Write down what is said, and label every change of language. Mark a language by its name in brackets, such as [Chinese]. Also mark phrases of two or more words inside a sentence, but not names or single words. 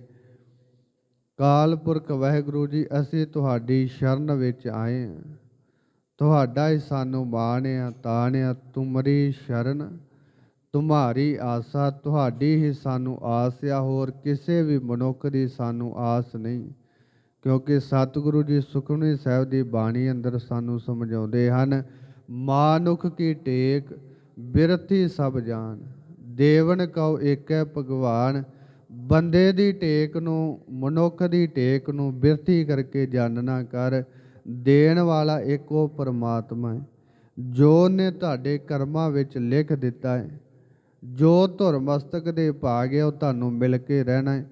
[Punjabi] ਕਾਲ ਪੁਰਖ ਵਾਹਿਗੁਰੂ ਜੀ ਅਸੀਂ ਤੁਹਾਡੀ ਸ਼ਰਨ ਵਿੱਚ ਆਏ ਹਾਂ, ਤੁਹਾਡਾ ਹੀ ਸਾਨੂੰ ਮਾਣ ਆ ਤਾਣ ਆ। ਤੁਮਰੀ ਸ਼ਰਨ ਤੁਮਾਰੀ ਆਸਾ, ਤੁਹਾਡੀ ਹੀ ਸਾਨੂੰ ਆਸ ਆ, ਹੋਰ ਕਿਸੇ ਵੀ ਮਨੁੱਖ ਦੀ ਸਾਨੂੰ ਆਸ ਨਹੀਂ। ਕਿਉਂਕਿ ਸਤਿਗੁਰੂ ਜੀ ਸੁਖਮਨੀ ਸਾਹਿਬ ਦੀ ਬਾਣੀ ਅੰਦਰ ਸਾਨੂੰ ਸਮਝਾਉਂਦੇ ਹਨ, ਮਾਨੁਖ ਕੀ ਟੇਕ ਬਿਰਥੀ ਸਭ ਜਾਨ। ਦੇਵਨ ਕਹੋ ਏਕੈ ਭਗਵਾਨ। ਬੰਦੇ ਦੀ ਟੇਕ ਨੂੰ, ਮਨੁੱਖ ਦੀ ਟੇਕ ਨੂੰ ਬਿਰਥੀ ਕਰਕੇ ਜਾਣਨਾ ਕਰ। ਦੇਣ ਵਾਲਾ ਇੱਕ ਉਹ ਪਰਮਾਤਮਾ ਹੈ ਜੋ ਨੇ ਤੁਹਾਡੇ ਕਰਮਾਂ ਵਿੱਚ ਲਿਖ ਦਿੱਤਾ ਹੈ। ਜੋ ਧੁਰ ਮਸਤਕ ਦੇ ਭਾਗ ਹੈ ਉਹ ਤੁਹਾਨੂੰ ਮਿਲ ਕੇ ਰਹਿਣਾ ਹੈ।